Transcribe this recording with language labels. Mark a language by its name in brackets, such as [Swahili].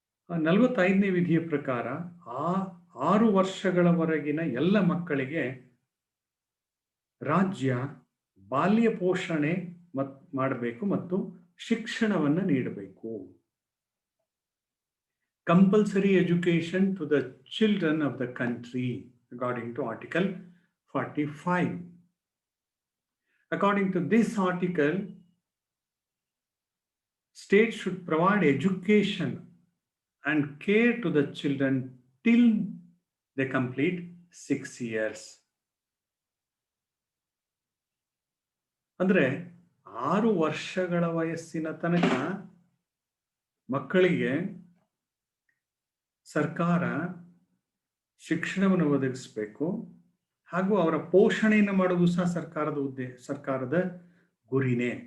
[Kannada] 45ನೇ ವಿಧಿಯ ಪ್ರಕಾರ 6 ವರ್ಷಗಳವರೆಗಿನ ಎಲ್ಲ ಮಕ್ಕಳಿಗೆ ರಾಜ್ಯ ಬಾಲ್ಯ ಪೋಷಣೆ ಮಾಡಬೇಕು ಮತ್ತು ಶಿಕ್ಷಣವನ್ನು ನೀಡಬೇಕು. [English] Compulsory education to the children of the country according to Article 45. According to this article, state should provide education and care to the children till they complete 6 years. [Kannada] ಅಂದ್ರೆ 6 ವರ್ಷಗಳ ವಯಸ್ಸಿನ ತನಕ ಮಕ್ಕಳಿಗೆ ಸರ್ಕಾರ ಶಿಕ್ಷಣವನ್ನು ಒದಗಿಸಬೇಕು ಹಾಗೂ ಅವರ ಪೋಷಣೆಯನ್ನು ಮಾಡೋದು ಸಹ ಸರ್ಕಾರದ ಗುರಿನೇ.